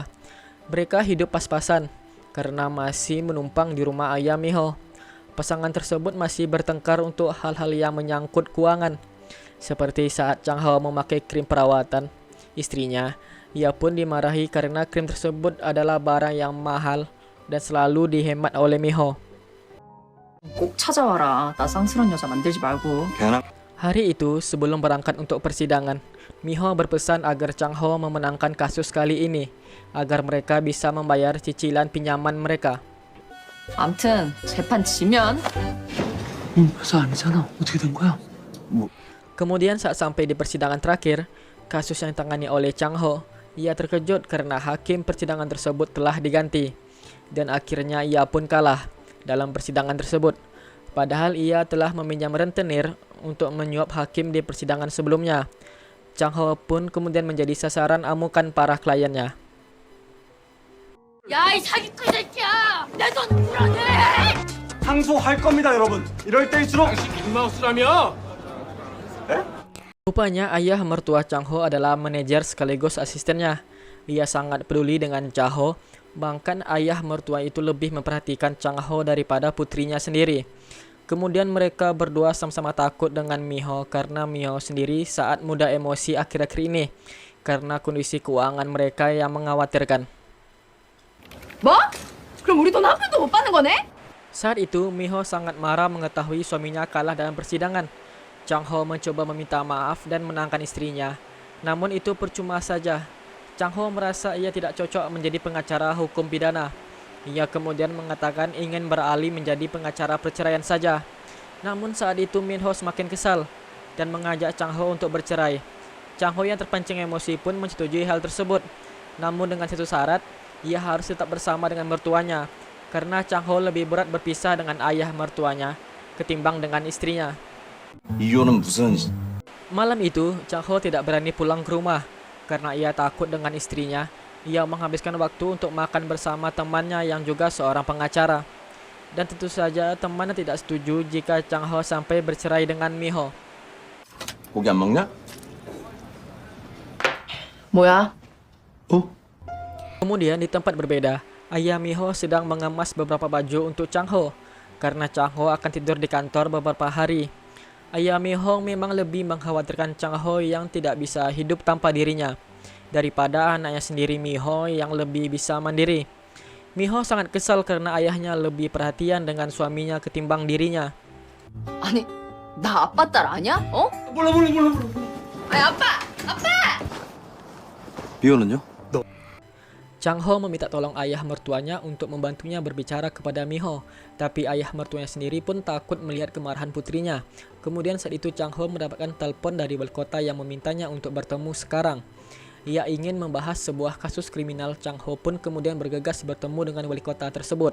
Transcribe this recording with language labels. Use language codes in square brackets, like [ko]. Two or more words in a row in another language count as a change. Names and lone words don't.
[id] Mereka hidup pas-pasan karena masih menumpang di rumah ayah Mi Ho. Pasangan tersebut masih bertengkar untuk hal-hal yang menyangkut keuangan. Seperti saat Chang Ho memakai krim perawatan istrinya, ia pun dimarahi karena krim tersebut adalah barang yang mahal dan selalu dihemat oleh Mi Ho. [ko] 꼭 찾아와라. 나 쌍스런 여자 만들지 말고. 괜한 [id] Hari itu, sebelum berangkat untuk persidangan, Mi Ho berpesan agar Chang Ho memenangkan kasus kali ini, agar mereka bisa membayar cicilan pinjaman mereka. [ko] 암튼 재판 지면 회사 아니잖아. 어떻게 된 거야? [id] Kemudian saat sampai di persidangan terakhir, kasus yang ditangani oleh Chang Ho, ia terkejut karena hakim persidangan tersebut telah diganti, dan akhirnya ia pun kalah dalam persidangan tersebut. Padahal ia telah meminjam rentenir untuk menyuap hakim di persidangan sebelumnya. Chang Ho pun kemudian menjadi sasaran amukan para kliennya. [ko] 야, 이 사기꾼 새끼야! 내 돈 불안해! 항소할 겁니다, 여러분. 이럴 때일수록 [id] Rupanya ayah mertua Chang Ho adalah manajer sekaligus asistennya. Ia sangat peduli dengan Chang Ho, bahkan ayah mertua itu lebih memperhatikan Chang Ho daripada putrinya sendiri. Kemudian mereka berdua sama-sama takut dengan Mi Ho karena Mi Ho sendiri saat muda emosi akhir-akhir ini karena kondisi keuangan mereka yang mengkhawatirkan. [ko] 뭐? 그럼 우리 돈 한 푼도 못 받는 거네? [id] Saat itu, Mi Ho sangat marah mengetahui suaminya kalah dalam persidangan. Chang Ho mencoba meminta maaf dan menenangkan istrinya. Namun itu percuma saja. Chang Ho merasa ia tidak cocok menjadi pengacara hukum pidana. Ia kemudian mengatakan ingin beralih menjadi pengacara perceraian saja. Namun saat itu Min Ho semakin kesal dan mengajak Chang Ho untuk bercerai. Chang Ho yang terpancing emosi pun menyetujui hal tersebut. Namun dengan satu syarat, ia harus tetap bersama dengan mertuanya karena Chang Ho lebih berat berpisah dengan ayah mertuanya ketimbang dengan istrinya. [ko] 이유는 무슨 [id] Malam itu, Chang Ho tidak berani pulang ke rumah karena ia takut dengan istrinya. Ia menghabiskan waktu untuk makan bersama temannya yang juga seorang pengacara. Dan tentu saja temannya tidak setuju jika Chang Ho sampai bercerai dengan Mi Ho. [ko] 고기 안 먹냐? 뭐야? [id] Kemudian di tempat berbeda, ayah Mi Ho sedang mengemas beberapa baju untuk Chang Ho karena Chang Ho akan tidur di kantor beberapa hari. Ayah Mi Ho memang lebih mengkhawatirkan Chang Ho yang tidak bisa hidup tanpa dirinya daripada anaknya sendiri Mi Ho yang lebih bisa mandiri. Miho sangat kesal karena ayahnya lebih perhatian dengan suaminya ketimbang dirinya. [ko] 아니, 나 아빠 딸 아니야? 어? 몰라. 아니, 아빠! 미호는요? [id] Chang Ho meminta tolong ayah mertuanya untuk membantunya berbicara kepada Miho, tapi ayah mertuanya sendiri pun takut melihat kemarahan putrinya. Kemudian saat itu Chang Ho mendapatkan telepon dari wali kota yang memintanya untuk bertemu sekarang. Ia ingin membahas sebuah kasus kriminal. Chang Ho pun kemudian bergegas bertemu dengan wali kota tersebut.